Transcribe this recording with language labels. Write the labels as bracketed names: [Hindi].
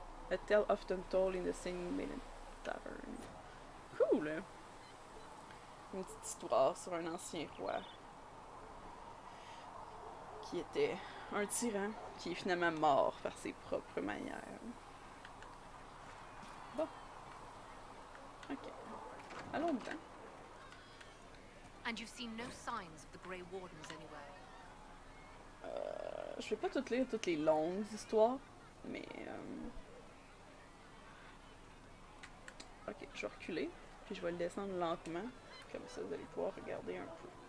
[English] A tale often told in the Singing Maiden Tavern. Cool! [French] Une petite histoire sur un ancien roi qui était un tyran qui est finalement mort par ses propres manières. Bon. Ok. Allons dedans. [English] And you've seen no signs of the Grey Wardens anywhere? [French] Je vais pas toutes lire toutes les longues histoires, mais... Ok, je vais reculer, puis je vais le descendre lentement. Comme ça, vous allez pouvoir regarder un peu.